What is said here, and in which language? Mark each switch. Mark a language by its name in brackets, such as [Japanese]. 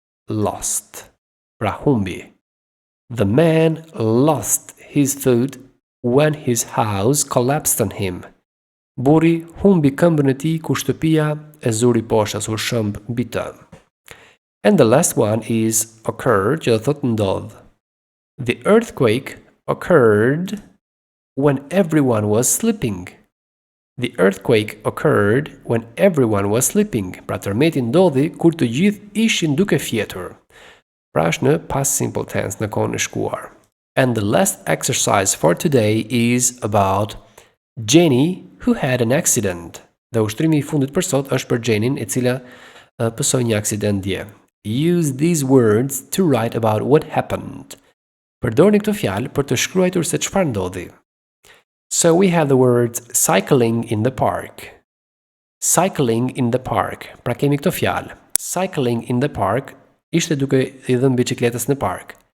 [Albanian] Lost. Pra humbi. [English] The man lost his foot when his house collapsed on him. [Albanian] Burri humbi këmbën e tij kur shtëpia e zuri poshtë, u shëmb mbi të. [English] And the last one is occurred, [Albanian] që do thotë ndodh. [English] The earthquake occurred when everyone was sleeping. The earthquake occurred when everyone was sleeping. [Albanian] Pra tërmeti ndodhi kur të gjithë ishin duke fjetur. Pra është në past simple tense, në kohën e shkuar. [English] And the last exercise for today is about Jenny who had an accident. [Albanian] Dhe ushtrimi I fundit për sot është për Jenin, e cila pësoi një aksident dje. [English] Use these words to write about what happened. [Albanian] Përdorni këto fjalë për të shkruar se çfarë ndodhi. [English] So we have the words cycling in the park. Cycling in the park. [Albanian] Pra kemi këto fjalë. [English] Cycling in the park [Albanian] ishte duke I dhënë biçikletës në park.